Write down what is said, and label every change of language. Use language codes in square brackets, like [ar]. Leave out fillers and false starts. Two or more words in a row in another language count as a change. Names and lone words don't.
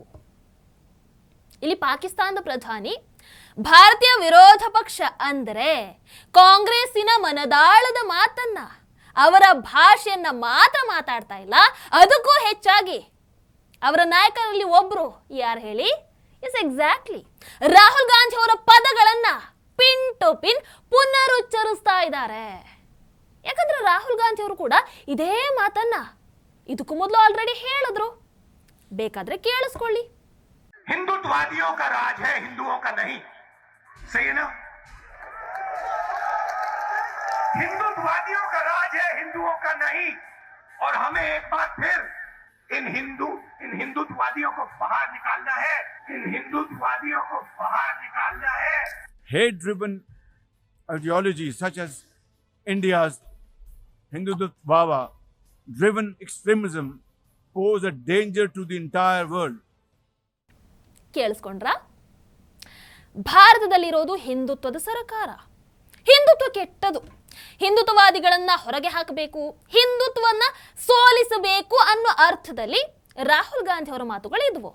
[kn] ಇಲ್ಲಿ ಪಾಕಿಸ್ತಾನದ ಪ್ರಧಾನಿ ಭಾರತೀಯ ವಿರೋಧ ಪಕ್ಷ ಅಂದರೆ ಕಾಂಗ್ರೆಸ್ಸಿನ ಮನದಾಳದ ಮಾತನ್ನ, ಅವರ ಭಾಷೆಯನ್ನ ಮಾತ್ರ ಮಾತಾಡ್ತಾ ಇಲ್ಲ, ಅದಕ್ಕೂ ಹೆಚ್ಚಾಗಿ ಅವರ ನಾಯಕರಲ್ಲಿ ಒಬ್ರು ಯಾರು ಹೇಳಿ? [en] yes, exactly [kn] ರಾಹುಲ್ ಗಾಂಧಿ ಅವರ ಪದಗಳನ್ನ [en] pin to pin [kn] ಪುನರುಚ್ಚರಿಸ್ತಾ ಇದ್ದಾರೆ. ಯಾಕಂದ್ರೆ ರಾಹುಲ್ ಗಾಂಧಿ ಅವರು ಕೂಡ ಇದೇ ಮಾತನ್ನ ಇದಕ್ಕೂ ಮೊದಲು ಆಲ್ರೆಡಿ ಹೇಳಿದ್ರು. ಬೇಕಾದ್ರೆ ಕೇಳಿಸ್ಕೊಳ್ಳಿ. [hi] हिंदुत्ववादियों का राज है, हिंदुओं का नहीं. सही है ना? हिंदुत्ववादियों का राज है, हिंदुओं का नहीं. और हमें एक बार फिर इन हिंदुत्ववादियों को बाहर निकालना है. इन हिंदुत्ववादियों को बाहर निकालना है. [en] Hate-driven ideologies such as India's Hindutva driven extremism pose a danger to the entire world. [kn] ಕೇಳಿಸ್ಕೊಂಡ್ರಾ? ಭಾರತದಲ್ಲಿರೋದು ಹಿಂದುತ್ವದ ಸರ್ಕಾರ. ಹಿಂದುತ್ವ ಕೆಟ್ಟದು, ಹಿಂದುತ್ವವಾದಿಗಳನ್ನ ಹೊರಗೆ ಹಾಕಬೇಕು, ಹಿಂದುತ್ವವನ್ನ ಸೋಲಿಸಬೇಕು ಅನ್ನೋ ಅರ್ಥದಲ್ಲಿ ರಾಹುಲ್ ಗಾಂಧಿ ಅವರ ಮಾತುಗಳು ಇದ್ವು.